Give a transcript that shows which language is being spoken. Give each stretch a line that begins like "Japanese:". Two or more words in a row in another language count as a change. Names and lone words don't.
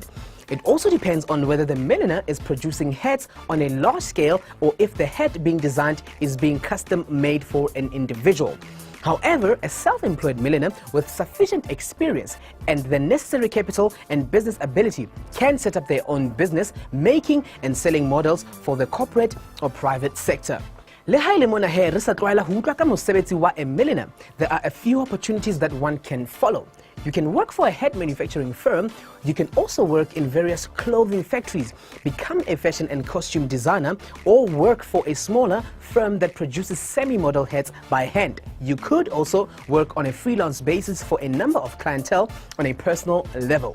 English: It also depends on whether the milliner is producing hats on a large scale or if the hat being designed is being custom made for an individual. However, a self-employed milliner with sufficient experience and the necessary capital and business ability can set up their own business, making and selling models for the corporate or private sector.
Southern Sotho: Le ha ile mona he re sa tlwaela ho utlwa ka mosebetsi wa a milliner,
English: there are a few opportunities that one can follow. You can work for a head manufacturing firm. You can also work in various clothing factories, become a fashion and costume designer, or work for a smaller firm that produces semi-model hats by hand. You could also work on a freelance basis for a number of clientele on a personal level.